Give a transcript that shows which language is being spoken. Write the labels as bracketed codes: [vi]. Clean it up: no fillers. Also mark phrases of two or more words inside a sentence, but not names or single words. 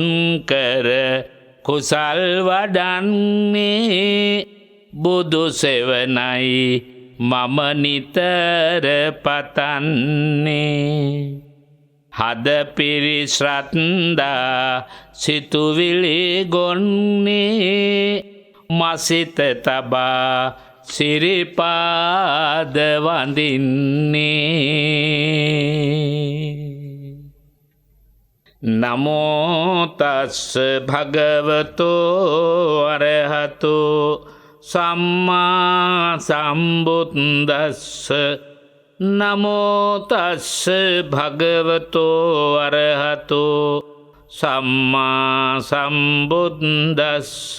[si] කර කුසල් වඩන්නේ බුදු සෙවනයි මම නිතර පතන්නේ හද පිරිශ්‍රත්දා සිතුවිලි ගොන්නේ මසිත තබා සිරිපාද [pi] වඳින්නේ නමෝ තස්ස භගවතෝ අරහතෝ සම්මා සම්බුද්දස්ස නමෝ තස්ස භගවතෝ අරහතෝ සම්මා සම්බුද්දස්ස